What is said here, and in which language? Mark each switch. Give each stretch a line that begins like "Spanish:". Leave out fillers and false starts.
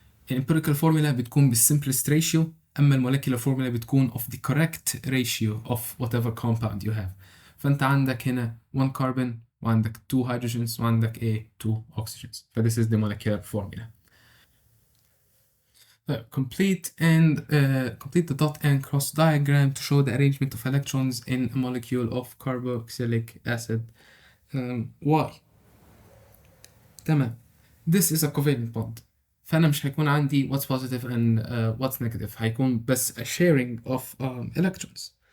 Arabic: الامبيريكال فورمولا بتكون بالsimplest ratio، اما المولكيولار فورمولا بتكون
English: of the correct ratio of whatever compound you have.
Arabic: فانت عندك هنا 1 carbon وعندك 2 hydrogens وعندك ايه 2 oxygens.
English: ف this is the molecular formula. Complete the dot and cross diagram to show the arrangement of electrons in a molecule of carboxylic acid Y. تمام. This is a covalent bond.
Arabic: فأنا مش هيكون عندي
English: what's positive and what's negative،
Arabic: هيكون بس
English: a sharing of electrons.